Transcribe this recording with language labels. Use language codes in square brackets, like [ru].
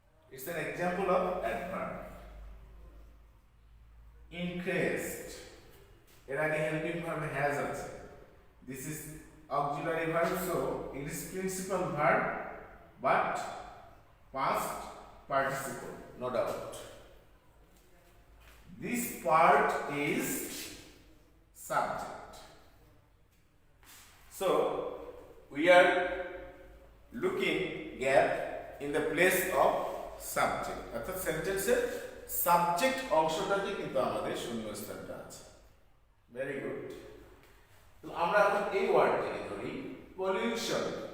[en] It's an example of adverb. Increased. [bn] এর আগে [en] helping verb has [bn] আছে. [en] This is auxiliary verb, so it is principal verb but past participle, no doubt. This part is subject. So we are looking gap in the place of subject. [bn] অর্থাৎ সেন্টেন্সের subject অংশটাতে কিন্তু আমাদের শূন্যস্থানটা আছে। Very good. তো আমরা এখন এই ওয়ার্ডটাকে ধরি পলিউশন।